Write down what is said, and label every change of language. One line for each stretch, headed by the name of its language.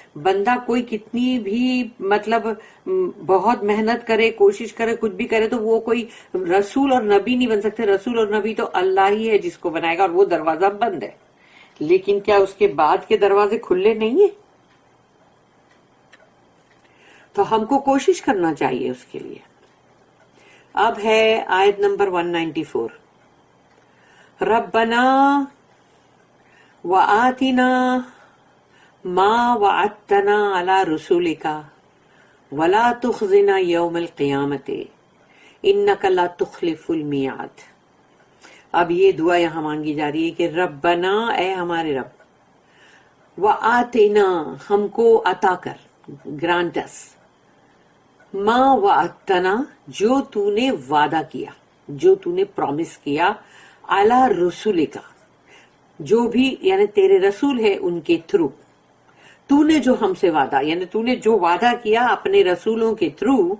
Urdu: بندہ کوئی کتنی بھی مطلب بہت محنت کرے، کوشش کرے، کچھ بھی کرے، تو وہ کوئی رسول اور نبی نہیں بن سکتے. رسول اور نبی تو اللہ ہی ہے جس کو بنائے گا، اور وہ دروازہ بند ہے. لیکن کیا اس کے بعد کے دروازے کھلے نہیں ہیں؟ تو ہم کو کوشش کرنا چاہیے اس کے لیے. اب ہے آیت نمبر 194.
Arabic: ربنا وآتنا ما وعدتنا على رسولك ولا تخزنا يوم القيامة انك لا تخلف الميعاد.
Urdu: اب یہ دعا یہاں مانگی جا رہی ہے کہ ربنا، اے ہمارے رب،
Arabic: وآتنا،
Urdu: ہم کو عطا کر،
English: grant us,
Arabic: ما وعدتنا،
Urdu: جو تو نے وعدہ کیا، جو تو نے پرومس کیا،
Arabic: علی رسولک،
Urdu: جو بھی یعنی تیرے رسول ہے ان کے تھرو، تو نے جو ہم سے وعدہ، یعنی تو نے جو وعدہ کیا اپنے رسولوں کے تھرو،